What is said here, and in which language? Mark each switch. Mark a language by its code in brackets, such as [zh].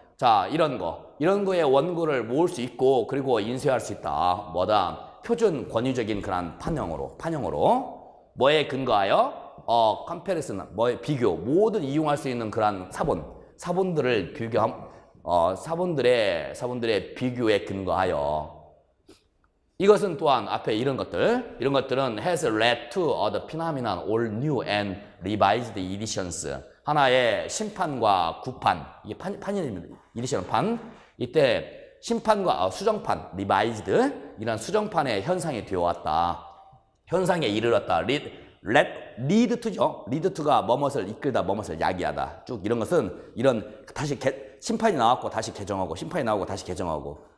[ko] 자, 이런 거의 원고를 모을 수 있고 그리고 인쇄할 수 있다. 표준 권위적인 그런 판형으로 뭐에 근거하여 컴패리슨, 비교, 모든 이용할 수 있는 그런 사본들을 사본들의 비교에 근거하여. 이것은 또한 앞에 이런 것들은 [en] has led to the phenomenon all new and revised editions. [ko] 하나의 심판과 구판, 이게 판입니다. 이디션은 판. 이때 심판과 수정판, revised, 이런 수정판의 현상이 되어왔다. 현상에 이르렀다. lead to죠. lead to가 뭐뭇을 이끌다, 뭐뭇을 야기하다. 쭉 이런 것은 다시 심판이 나왔고 다시 개정하고, 심판이 나오고 다시 개정하고.